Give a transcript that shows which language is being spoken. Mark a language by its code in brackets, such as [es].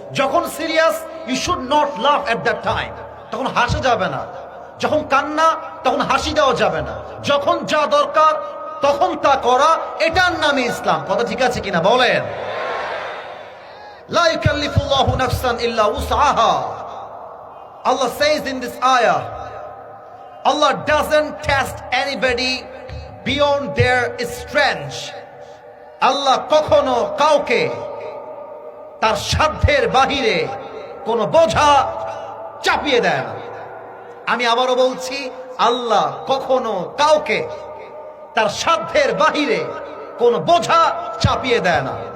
[bn] যখন serious, [en] you should not laugh at that time, [bn] তখন হাসা যাবে না। যখন কান্না, তখন হাসি দেওয়া যাবে না। যখন যা দরকার তখন তা করা, এটার নামই ইসলাম। কথা ঠিক আছে কিনা বলেন? [ar] লা ইউকাল্লিফুল্লাহু নাফসান ইল্লা উসআহা। [en] Allah says in this ayah, Allah doesn't test anybody beyond their strength. [bn] আল্লাহ কখনো কাউকে তার সাধ্যের বাহিরে কোনো বোঝা চাপিয়ে দেয় না। আমি আবারও বলছি, আল্লাহ কখনো কাউকে তার সাধ্যের বাহিরে কোনো বোঝা চাপিয়ে দেয় না।